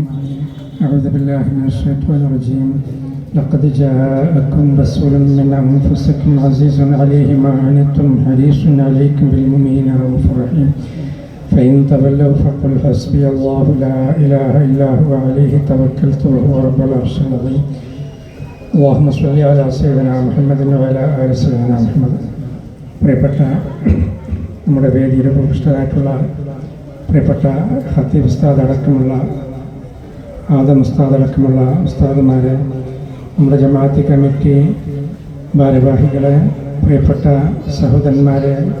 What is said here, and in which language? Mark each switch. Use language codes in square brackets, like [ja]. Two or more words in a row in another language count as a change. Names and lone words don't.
[ar] أعوذ بالله من الشيطان الرجيم. لقد جاءكم رسول من أنفسكم عزيز عليه ما عنتم حريص عليكم بالمؤمنين رؤوف رحيم. فإن تولوا فقل حسبي الله لا إله إلا هو عليه توكلت وهو رب العرش العظيم. اللهم صل على سيدنا محمد وعلى آل سيدنا محمد. [ml] പ്രിയപ്പെട്ട നമ്മുടെ വേദിയുടെ ഉപവിഷ്ടരായിട്ടുള്ള പ്രിയപ്പെട്ട ഖത്തീബ് ഉസ്താദ് അടക്കമുള്ള ആദം ഉസ്താദ് അടക്കമുള്ള ഉസ്താദുമാരെ, നമ്മുടെ ജമാഅത്തി കമ്മിറ്റി ഭാരവാഹികളെ, പ്രിയപ്പെട്ട സഹോദരന്മാരെ,